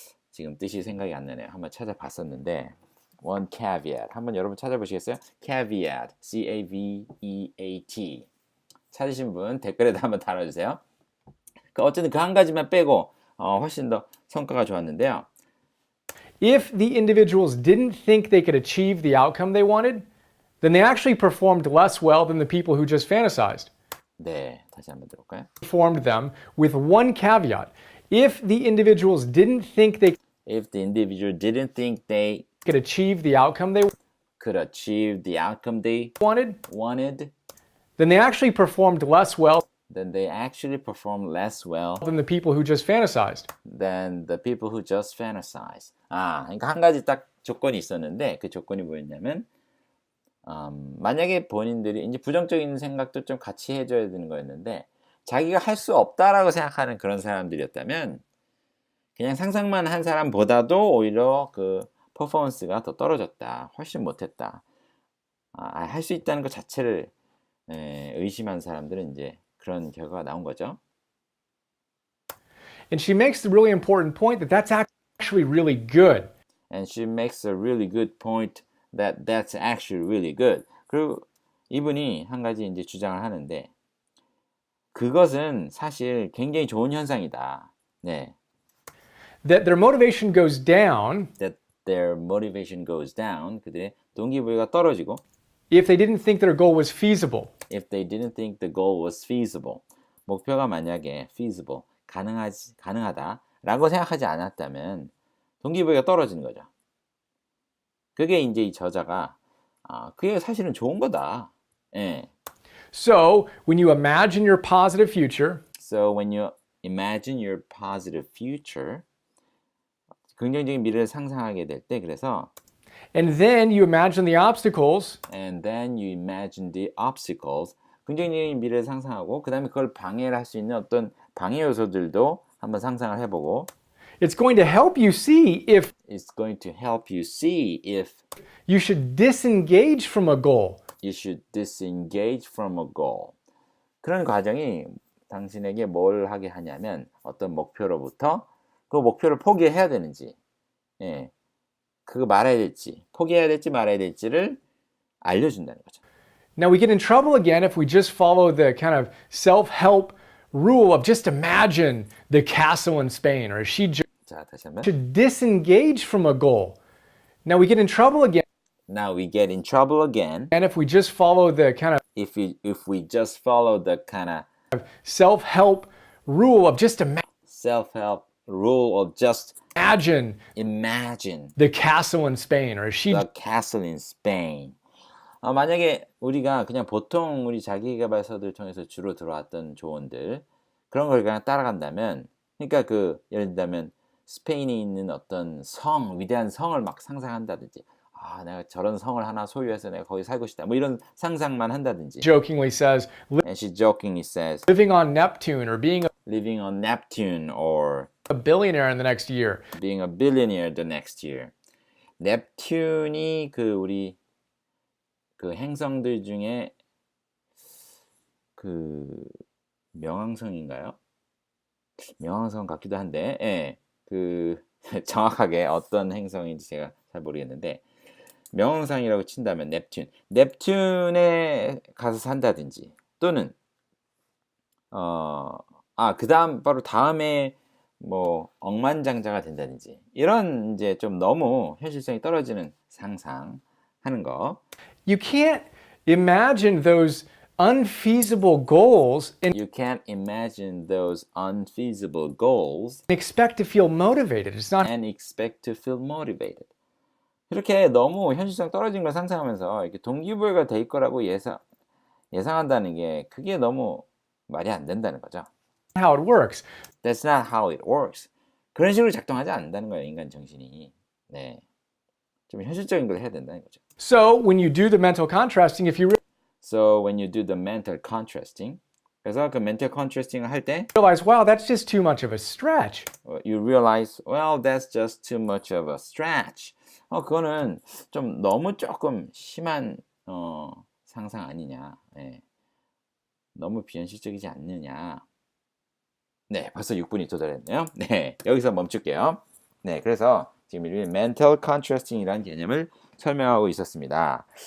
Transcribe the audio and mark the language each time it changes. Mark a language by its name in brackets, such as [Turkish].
[Korean] 지금 뜻이 생각이 안 나네요. 한번 찾아봤었는데 [English] one caveat. [Korean] 한번 여러분 찾아보시겠어요? [English] caveat. C-A-V-E-A-T. [Korean] 찾으신 분 댓글에다 한번 달아주세요. 어쨌든 그 한 가지만 빼고 훨씬 더 성과가 좋았는데요. [English] If the individuals didn't think they could achieve the outcome they wanted, then they actually performed less well than the people who just fantasized. [Korean] 네, 다시 한번 들어볼까요? [English] Performed them with one caveat. If the individuals didn't think they If the individual didn't think they could achieve the outcome they could achieve the outcome they wanted, then they actually performed less well then they actually performed less well than the people who just fantasized. than the people who just fantasize. [Korean] 그러니까 한 가지 딱 조건이 있었는데 그 조건이 뭐였냐면 만약에 본인들이 이제 부정적인 생각도 좀 같이 해줘야 되는 거였는데 자기가 할 수 없다라고 생각하는 그런 사람들이었다면 그냥 상상만 한 사람보다도 오히려 그 퍼포먼스가 더 떨어졌다. 훨씬 못했다. 할 수 있다는 것 자체를 의심한 사람들은 이제 그런 결과가 나온 거죠. [English] And she makes the really important point that that's actually really good. And she makes a really good point that that's actually really good. [Korean] 그리고 이분이 한 가지 이제 주장을 하는데 그것은 사실 굉장히 좋은 현상이다. 네. [English] That their motivation goes down That their motivation goes down. [Korean] 그들의 동기부여가 떨어지고 [English] if they didn't think their goal was feasible. If they didn't think the goal was feasible. [Korean] 목표가 만약에 feasible, 가능하다라고 생각하지 않았다면 동기부여가 떨어지는 거죠. 그게 이제 이 저자가 그게 사실은 좋은 거다. 예. [English] So, when you imagine your positive future, So when you imagine your positive future, [Korean] 긍정적인 미래를 상상하게 될 때 그래서 [English] and then you imagine the obstacles, and then you imagine the obstacles, [Korean] 긍정적인 미래를 상상하고 그 다음에 그걸 방해를 할 수 있는 어떤 방해 요소들도 한번 상상을 해보고 [English] it's going to help you see if It's going to help you see if you should disengage from a goal. you should disengage from a goal. [Korean] 그런 과정이 당신에게 뭘 하게 하냐면 어떤 목표로부터 그 목표를 포기해야 되는지 그거 말아야 될지 포기해야 될지 말아야 될지를 알려준다는 거죠. [English] Now we get in trouble again if we just follow the kind of self-help rule of just imagine the castle in Spain or she [Korean] 자, 다시 한번. [English] should disengage from a goal. Now we get in trouble again, Now we get in trouble again and if we just follow the kind of if we just follow the kind of self-help rule of just self-help rule of just imagine the castle in Spain, or she the castle in Spain. [Korean] 만약에 우리가 그냥 보통 우리 자기계발서들 통해서 주로 들어왔던 조언들 그런 걸 그냥 따라간다면, 그러니까 그 예를 들자면 스페인에 있는 어떤 성, 위대한 성을 막 상상한다든지, 내가 저런 성을 하나 소유해서 내가 거기 살고 싶다, 뭐 이런 상상만 한다든지. [English] jokingly says, And she jokingly says, living on Neptune, or being living on Neptune, or a billionaire in the next year. being a billionaire the next year. [Korean] 넵튠이 그 우리 그 행성들 중에 그 명왕성인가요? 명왕성 같기도 한데, 예, 그 정확하게 어떤 행성인지 제가 잘 모르겠는데, 명왕성이라고 친다면 넵튠에 가서 산다든지, 또는 그다음 바로 다음에 뭐 억만장자가 된다든지, 이런 이제 좀 너무 현실성이 떨어지는 상상하는 거. [English] You can't imagine those unfeasible goals and You can't imagine those unfeasible goals expect to feel motivated. It's not and expect to feel motivated. [Korean] 이렇게 너무 현실성 떨어진 걸 상상하면서 이렇게 동기부여가 될 거라고 예상한다는 게, 그게 너무 말이 안 된다는 거죠. [English] how it works. That's not how it works. [Korean] 그런 식으로 작동하지 않는다는 거예요, 인간 정신이. 네, 좀 현실적인 걸 해야 된다는 거죠. [English] So when you do the mental contrasting, if you So when you do the mental contrasting, [Korean] 그래서 그 mental contrasting을 할 때 [English] realize, wow, that's just too much of a stretch. you realize, well, that's just too much of a stretch. [Korean] 그거는 좀 너무 조금 심한 상상 아니냐. 네. 너무 비현실적이지 않느냐. 네, 벌써 6분이 도달했네요. 네, 여기서 멈출게요. 네, 그래서 지금 우리 mental contrasting이라는 개념을 설명하고 있었습니다.